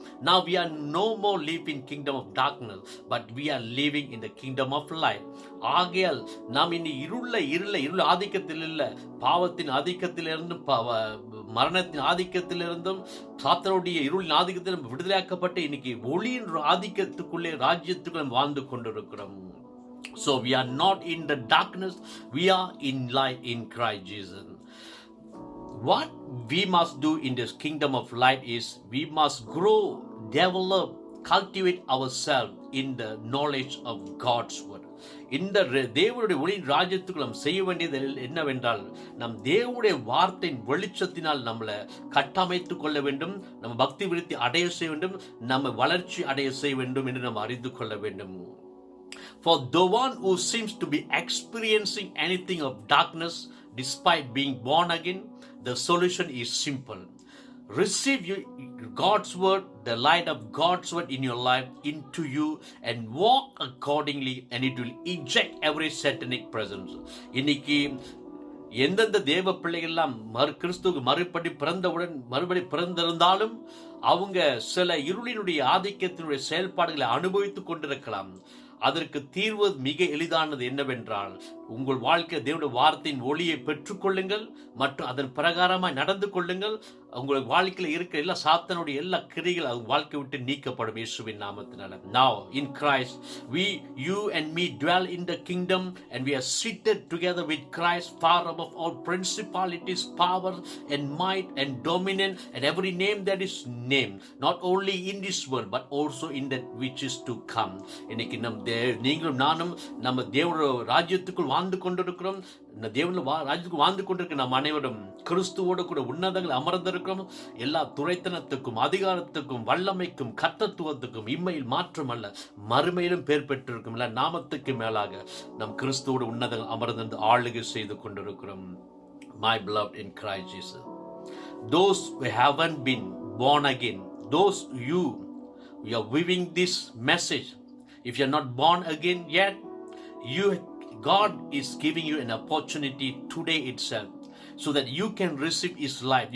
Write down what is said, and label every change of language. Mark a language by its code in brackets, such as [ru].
[en] Now we are no more living in kingdom of darkness, but we are living in the kingdom of light. [ta] ஆகையால் நாம் இனி இருள் ஆதிக்கத்தில் இல்ல, பாவத்தின் ஆதிக்கத்திலிருந்தும் மரணத்தின் ஆதிக்கத்திலிருந்தும் சாத்தானுடைய இருளின் ஆதிக்கத்தில் விடுதலையாக்கப்பட்டு இன்னைக்கு ஒளியின் ஆதிக்கத்துக்குள்ளே ராஜ்யத்துக்குள்ளே வாழ்ந்து கொண்டிருக்கிறோம். [en] So we are not in the darkness, we are in light in Christ Jesus. What we must do in this kingdom of light is we must grow, develop, cultivate ourselves in the knowledge of God's word. [ta] இந்த தேவனுடைய ஒளியின் ராஜ்யத்துக்கு நாம் செய்ய வேண்டியது என்னவென்றால், நம் தேவனுடைய வார்த்தையின் வெளிச்சத்தினால் நம்மளை கட்டமைத்துக் கொள்ள வேண்டும், நம்ம பக்தி விருத்தி அடைய செய்ய வேண்டும், நம்ம வளர்ச்சி அடைய செய்ய வேண்டும் என்று நாம் அறிந்து கொள்ள வேண்டும். [en] For the one who seems to be experiencing anything of darkness despite being born again, the solution is simple. Receive God's word, the light of God's word in your life into you, and walk accordingly, and it will eject every satanic presence. [ta] இன்னைக்கு எந்தெந்த தேவ பிள்ளைகள் எல்லாம் கிறிஸ்துவுக்கு மறுபடி பிறந்திருந்தாலும் அவங்க சில இருளினுடைய ஆதிக்கத்தினுடைய செயல்பாடுகளை அனுபவித்துக் கொண்டிருக்கலாம். அதற்கு தீர்வு மிக எளிதானது என்னவென்றால், உங்கள் வாழ்க்கை தேவனுடைய வார்த்தையின் ஒளியை பெற்றுக்கொள்ளுங்கள் மற்றும் அதன் பிரகாரமாய் நடந்து கொள்ளுங்கள். உங்கள் வாழ்க்கையில் இருக்கிற எல்லா சாத்தானுடைய எல்லா கிரிகள் அது வாழ்க்கை விட்டு நீக்கப்படும் இயேசுவின் நாமத்தினால. [en] Now in Christ you and me dwell in the kingdom, and we are seated together with Christ far above all principalities, power and might and dominion and every name that is named, not only in this world but also in that which is to come. [ta] இன்னைக்கு நீங்களும் நானும் நம்ம தேவனுடைய ராஜ்யத்துக்குள் வாழ்ந்து கொண்டிருக்கிறோம். தேவனுடைய ராஜ்யத்துக்குள் வாழ்ந்து கொண்டிருக்கிற நாம் அனைவரும் கிறிஸ்துவோடு கூட உன்னதங்கள் அமர்ந்திருக்கிறோம். எல்லா துரைத்தனத்துக்கும் அதிகாரத்துக்கும் வல்லமைக்கும் கர்த்தத்துவத்துக்கும் இம்மையில் மாற்றமல்ல மறுமையிலும் பேர் பெற்றிருக்கும் இல்ல நாமத்துக்கு மேலாக நம் கிறிஸ்துவோடு உன்னதங்கள் அமர்ந்து ஆளுகை செய்து கொண்டிருக்கிறோம். [en] My beloved in Christ Jesus, those who haven't been born again, those you are viewing this message, if you are not born again yet, God is giving you an opportunity today itself, so that you can receive His life.